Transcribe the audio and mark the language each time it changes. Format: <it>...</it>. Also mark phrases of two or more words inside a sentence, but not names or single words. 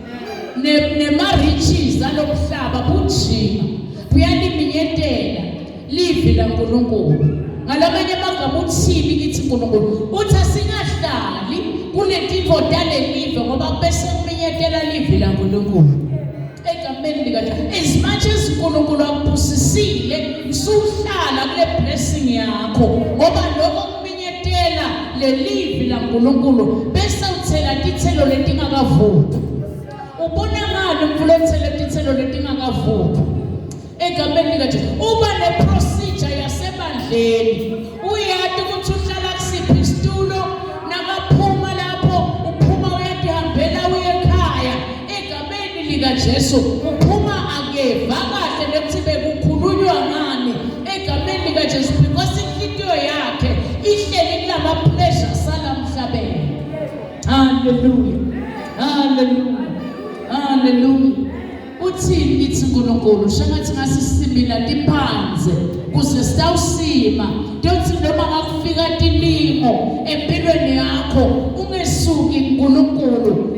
<ss>Nema-riches alomhlaba bunjima buyaliminyetela livi laNkulunkulu. Ngalamanye amagama uthini kithi uNkulunkulu? Uthi asingahlali kuletimvo talelive ngoba bese kuminyetela livi laNkulunkulu. Egameni likaJesu.</ss> <en>As much as</en> <ss>uNkulunkulu akubusisile usuhlala kule blessing yakho ngoba lokho kuminyetela lelivi laNkulunkulu bese uthela tithelo letingakavuthwa. Ubona ngani mfula uthela tithelo letingakavuthwa? Egameni likaJesu. Uba neprocedure yasebandleni. Uyati ukuthi uhlala kusiphi isitulo nakaphuma lapho uphuma uyadihambela uye ekhaya. Egameni likaJesu uphuma akeva kahle nekuthi bekukhulunywa ngani egameni likaJesu because inhliziyo yakhe ihleli kulama-pleasure salamhlabeni. Hallelujah. Hallelujah. Hallelujah. Uthini kithi uNkulunkulu? Shangathi ngasisimila tiphanze kuze sitawusima. Ndothi noma ngakufika tilimo empilweni yakho ungesuki uNkulunkulu.</ss>